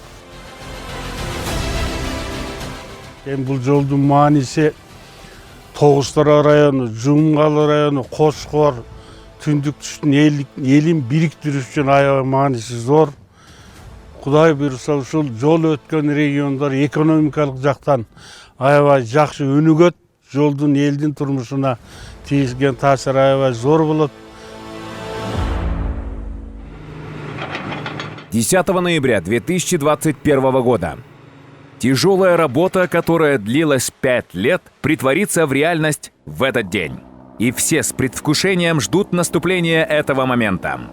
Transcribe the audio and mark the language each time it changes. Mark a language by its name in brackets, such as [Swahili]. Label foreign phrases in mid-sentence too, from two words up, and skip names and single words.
[Kyrgyz] Бул жолдун мааниси Тогусторо району, Жумгалы району, Кошкор, Түндүк түштүн элин бириктирүү үчүн аябай мааниси зор. Кудай буйруса ушул жол өткөн региондор экономикалык жактан аябай жакшы өнүгөт. Жолдун элдин турмушуна тийгизген таасири аябай зор болот. [Russian] 10 ноября 2021 года. Тяжелая работа, которая длилась 5 лет, притворится в реальность в этот день. И все с предвкушением ждут наступления этого момента.